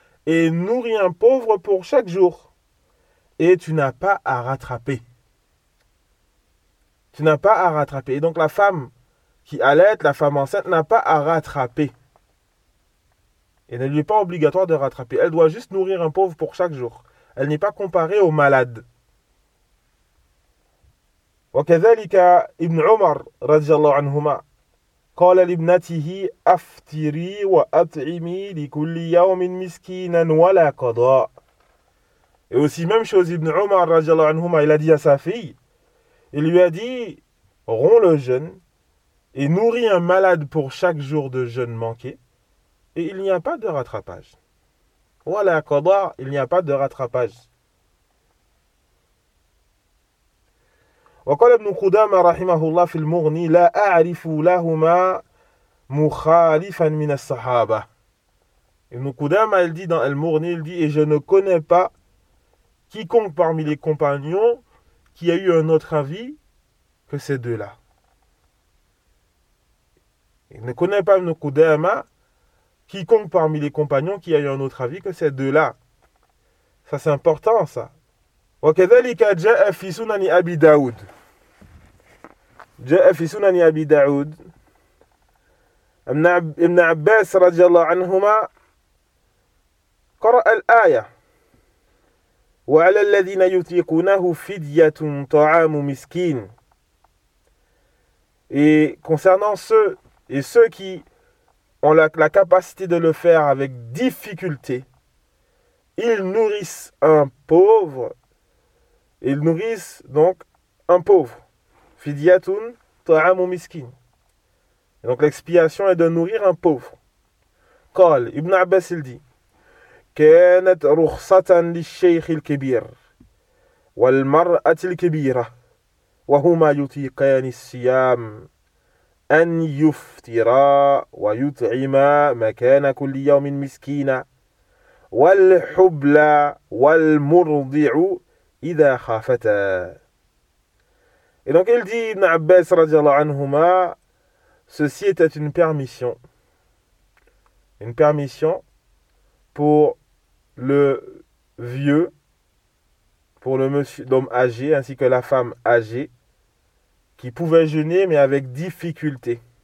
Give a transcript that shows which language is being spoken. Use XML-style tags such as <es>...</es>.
<fr>et nourris un pauvre pour chaque jour. Et tu n'as pas à rattraper. Tu n'as pas à rattraper. Et donc la femme qui allaite, la femme enceinte, n'a pas à rattraper. Et elle n'est pas obligatoire de rattraper. Elle doit juste nourrir un pauvre pour chaque jour. Elle n'est pas comparée au malade.</fr> <ar>وكذلك ابن عمر رضي الله عنهما قال لابنته افطري واطعمي لكل يوم مسكينا ولا قضاء.</ar> <fr>Et aussi même chose, ibn Omar رضي الله عنهما, il a dit à sa fille, il lui a dit, romps le jeûne et nourris un malade pour chaque jour de jeûne manqué, et il n'y a pas de rattrapage. Voilà, qadar, il n'y a pas de rattrapage.</fr> <ar>وقال ابن قدامة رحمه الله في المغني لا أعرف لهما مخالفا من الصحابة.</ar> <fr>ابن قدامة il dit dans المغني, il dit, et je ne connais pas quiconque parmi les compagnons qui a eu un autre avis que ces deux-là. Il ne connaît pas, Ibn Qudama, quiconque parmi les compagnons qui a eu un autre avis que ces deux-là. Ça, c'est important, ça.</fr> <ar>وكذلك جاء في سنن أبي داود. جاء في سنن أبي داود ابن عباس رضي الله عنهما قرأ الآية وعلى الذين يطيقونه فدية طعام مسكين.</ar> <fr>Et concernant ceux et ceux qui ont la capacité de le faire avec difficulté, ils nourrissent un pauvre. Ils nourrissent donc un pauvre.</fr> <ar>Fidyatun ta'amu miskin.</ar> <fr>Donc l'expiation est de nourrir un pauvre.</fr> <ar>Qal Ibn Abbas</ar> <fr>il dit:</fr> <ar>كانت رخصة للشيخ الكبير والمرأة الكبيرة وهما يطيقان الصيام أن يفطرا ويطعما مكان كل يوم مسكينا والحبلى والمرضع إذا خافتا.</ar> <fr>Et donc il dit, Ibn Abbas radiallahu anhuma, ceci était une permission pour le vieux, pour le monsieur d'homme âgé, ainsi que la femme âgée, qui pouvait jeûner, mais avec difficulté.</fr>